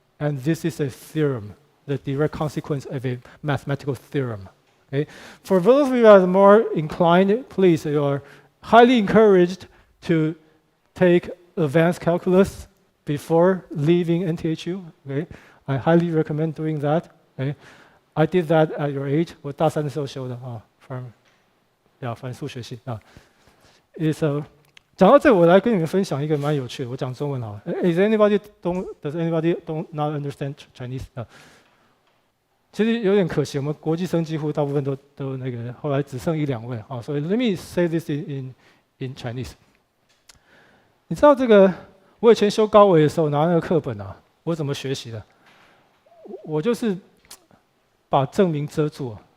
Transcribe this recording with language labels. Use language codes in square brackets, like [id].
[en] And this is a theorem, the direct consequence of a mathematical theorem. Okay? For those of you that are more inclined, please, you are highly encouraged to take advanced calculus before leaving NTHU. Okay? I highly recommend doing that. Okay? I did that at your age. [zh] 我大三的时候修的啊，反正数学系啊。 is a 讲到这，我来跟你们分享一个蛮有趣的。我讲中文好了。 [en] Does anybody don't not understand Chinese？ [zh] 其实有点可惜，我们国际生几乎大部分都那个，后来只剩1、2位啊。所以 [en] let me say this in Chinese。 [zh] 你知道这个？我以前修高维的时候拿那个课本啊，我怎么学习的？我就是把证明遮住。